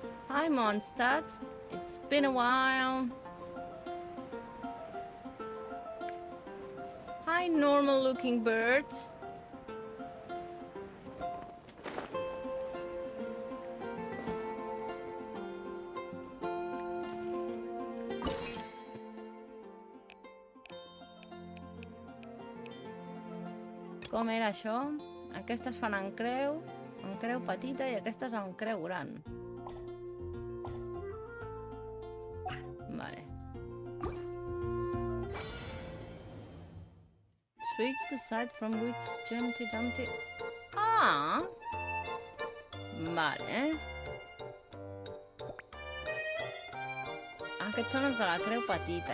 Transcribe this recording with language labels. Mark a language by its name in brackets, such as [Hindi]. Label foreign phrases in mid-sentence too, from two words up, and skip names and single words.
[English] Hi, Mondstadt. It's been a while. Hi, normal-looking birds. [Catalan] Com era això? Aquestes fan en creu petita i aquestes en creu gran. Vale. [English] Switch the side from which Jumpty Dumpty... [Catalan] Ah! Vale. Aquests són els de la creu petita.